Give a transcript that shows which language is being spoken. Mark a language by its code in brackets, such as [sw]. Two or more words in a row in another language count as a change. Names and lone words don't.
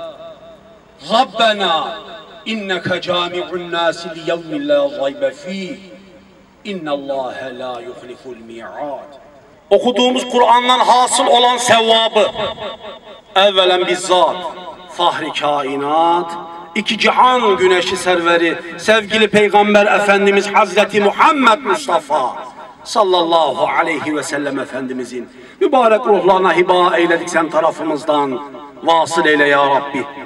[ar] رَبَّنَا إِنَّكَ جَامِعُ النَّاسِ لِيَوْمٍ لَا رَيْبَ فِيهِ إِنَّ اللّٰهَ لَا يُخْلِفُ الْمِيعَادِ. [tr] Okuduğumuz Kur'an'dan hasıl olan sevabı evvelen bizzat fahri kainat, iki cihan güneşi serveri sevgili Peygamber Efendimiz Hazreti Muhammed Mustafa [ar] صلى الله عليه وسلم [tr] Efendimizin mübarek ruhlarına hiba eyledik sen tarafımızdan, vasıl eyle ya Rabbi.